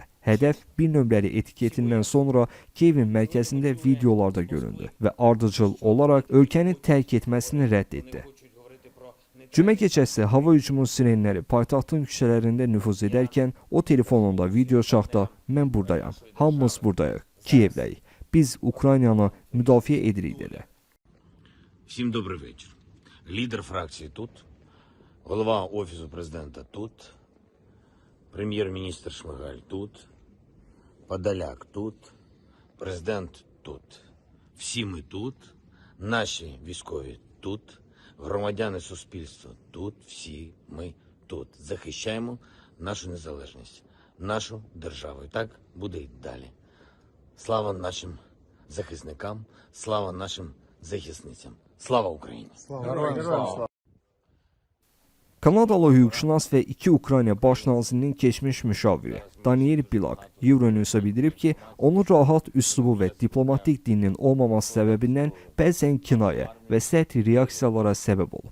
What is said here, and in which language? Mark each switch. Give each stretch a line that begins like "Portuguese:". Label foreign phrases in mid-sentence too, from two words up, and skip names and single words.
Azerbaijani: Hədəf bir nömrəli etiketindən sonra Kiyevin mərkəzində videolarda göründü və ardıcıl olaraq ölkəni tərk etməsini rədd etdi. Cümə gecəsi hava hücumu sirenləri paytaxtın küçələrində nüfuz edərkən o telefonunda video çaxda "Mən buradayam, hamımız buradayıq, Kiyevdəyik, biz Ukraynanı müdafiə edirik" dedi.
Ukrainian: Всім добрий вечір. Лідер фракції тут, голова Офісу президента тут, прем'єр-міністр Шмигаль тут, Подоляк тут, президент тут. Всі ми тут, наші військові тут, громадяни суспільства тут, всі ми тут. Захищаємо нашу незалежність, нашу державу. І так буде й далі. Слава нашим захисникам, слава нашим захисницям. Слава Україні!
Azerbaijani: Kanadalı hüquqşünas və iki Ukrayna baş nazirinin keçmiş müşaviri Daniel Bilak Euronews'a bildirib ki, onun rahat üslubu və diplomatik dilinin olmaması səbəbindən bəzən kinayə və sərt reaksiyalara səbəb olub.